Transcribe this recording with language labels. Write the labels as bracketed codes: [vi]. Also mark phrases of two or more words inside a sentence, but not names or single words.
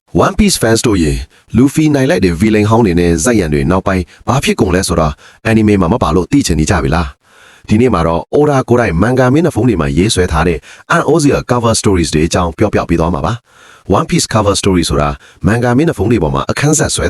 [my] One Piece fans တို့ရေ Luffy နိုင်လိုက်တဲ့ villain ဟောင်းတွေနဲ့ဇက်ရံတွေနောက်ပိုင်းဘာဖြစ်ကုန်လဲဆိုတော့ anime မှာမပါလို့သိချင်နေကြပြီလားဒီနေ့မှာတော့ Oda ကိုယ်တိုင် manga မင်းနဲ့ဖုန်းတွေမှာရေးဆွဲထားတဲ့ An-Ozia [en] cover stories [my] တွေအကြောင်းပြောပြပေးသွားမှာပါ One Piece [en] cover story [my] ဆိုတာ manga မင်းနဲ့ဖုန်းတွေပေါ်မှာအခန်းဆက်ဆွဲ